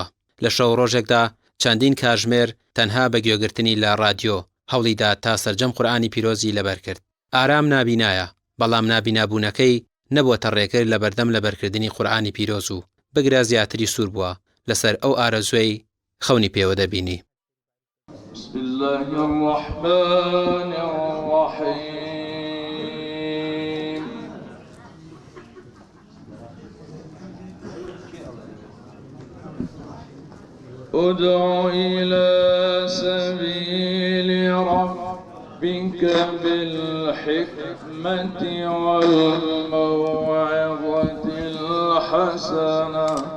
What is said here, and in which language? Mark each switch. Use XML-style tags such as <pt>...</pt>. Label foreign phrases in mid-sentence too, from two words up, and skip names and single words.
<ckb>لە شەو ڕۆژێکدا چەندین کاتژمێر تەنها بە گوێگرتنی لە رادیۆ هەوڵیدا تا سەرجەم قورئانی پیرۆزی لەبەر کرد. ئارام نابینایە، بەڵام نابینابوونەکەی نەبووەتە ڕێگر لە بەردەم لەبەرکردنی قورئانی پیرۆز و بگرە زیاتری سوور بووە لەسەر ئەو ئارەزوەی خەونی پێوە دەبینی.</ckb> <ar>بسم الله الرحمن الرحيم ادع إلى سبيل ربك بالحكمة والموعظة الحسنة</ar>